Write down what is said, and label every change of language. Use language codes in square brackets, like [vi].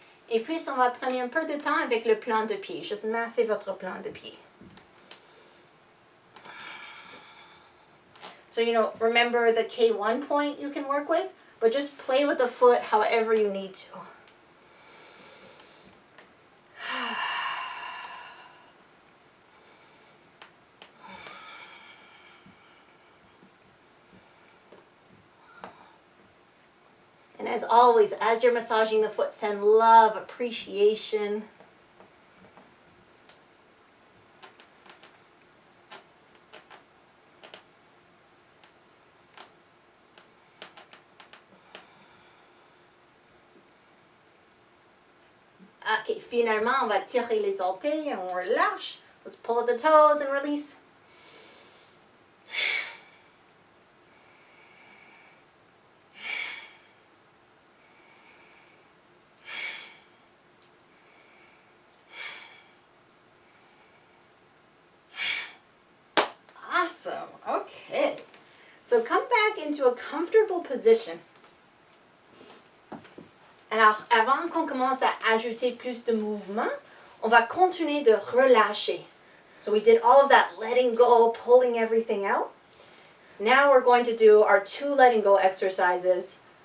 [fr] Et puis, on va prendre un peu de temps avec le plan de pied. Juste masser votre plan de pied. [en] So, remember the K1 point you can work with, but just play with the foot however you need to. And as always, as you're massaging the foot, send love, appreciation. [fr] Ok, finalement, on va tirer les orteils et on relâche. [en] Let's pull at the toes and release. Awesome. Okay. So come back into a comfortable position. [fr] Alors, avant qu'on commence à ajouter plus de mouvement, on va continuer de relâcher. [en] So we did all of that letting go, pulling everything out. Now we're going to do our 2 letting go exercises.